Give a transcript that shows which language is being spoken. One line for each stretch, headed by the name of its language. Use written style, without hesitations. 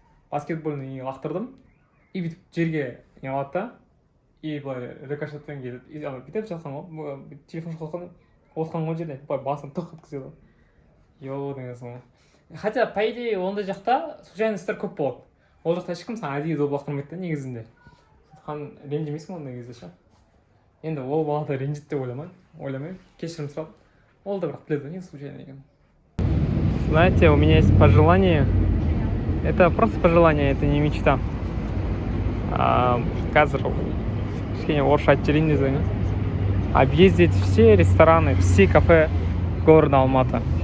Kazakh: Баскетбольный лақтырдым, и бүйтіп жерге не алады да, и былай рикошетпен келіп, бүйтіп жатқан ғой, телефон шоқылған ғой жерде, былай басын тоқ еткізеді. Йоу деген соң.
Russian: Хотя, по идее,
Kazakh: ондай жақта случайностьтар көп болады. Ол жақта ешкім саған әдейі доп лақтырмайды да негізінде. Сондықтан ренжімейсің ондай кезде ше. Енді ол балада ренжиді деп ойламай, кешірім сұрап. Ол да бірақ біледі, не случайно екен.
Russian: Знаете, у меня есть пожелание. Это просто пожелание, это не мечта.
Kazakh: Қазір кішкене орысша айтып жіберейін десеңіз.
Russian: Объездить все рестораны, все кафе города Алматы.